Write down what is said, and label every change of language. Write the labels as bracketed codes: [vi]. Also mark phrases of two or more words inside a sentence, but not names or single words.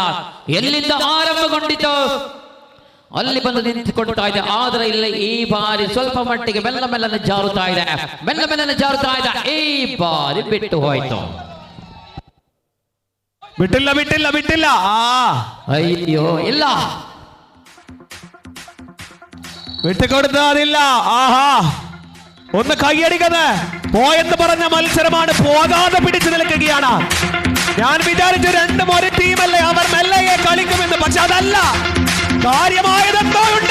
[kn] ಎಲ್ಲಿಂದ ಆರಂಭಗೊಂಡಿತು ಅಲ್ಲಿ ಬಂದು ನಿಂತುಕೊಳ್ತಾ ಇದೆ. ಆದ್ರೆ ಇಲ್ಲಿ ಈ ಬಾರಿ ಸ್ವಲ್ಪ ಮಟ್ಟಿಗೆ ಮೆಲ್ಲನೆ ಜಾರುತ್ತಾ ಇದೆ. ಈ ಬಾರಿ ಬಿಟ್ಟು ಹೋಯ್ತು. ಬಿಟ್ಟಿಲ್ಲ. ಅಯ್ಯೋ ಇಲ್ಲ, [ml] വിട്ടുകൊടുത്തതില്ല. ആഹാ ഒന്ന് കൈയടിക്കത് പോയെന്ന് പറഞ്ഞ മത്സരമാണ്. പോകാതെ പിടിച്ചു നിൽക്കുകയാണ്. ഞാൻ വിചാരിച്ചു രണ്ടും ഒരു ടീമല്ലേ, അവർ മെല്ലയെ കളിക്കുമെന്ന്. പക്ഷെ അതല്ല, കാര്യമായതെന്തോ ഉണ്ട്.